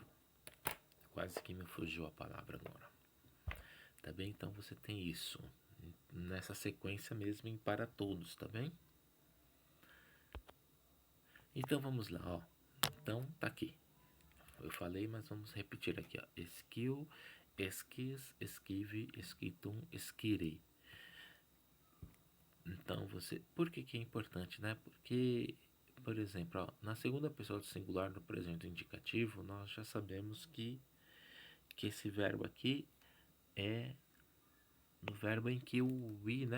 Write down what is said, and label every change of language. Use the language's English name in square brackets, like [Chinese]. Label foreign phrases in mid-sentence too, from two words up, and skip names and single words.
[Portuguese] Quase que me fugiu a palavra agora. Tá bem? Então você tem isso nessa sequência mesmo em para todos, tá bem? Então vamos lá, ó. Então tá aqui. Eu falei, mas vamos repetir aqui, ó. Esquiu, esquis, esquive, esquitum, esquire. Então você... Por que é importante, né? Porque, por exemplo, ó, na segunda pessoa do singular do presente indicativo, nós já sabemos que esse verbo aqui é no verbo em que o i, né?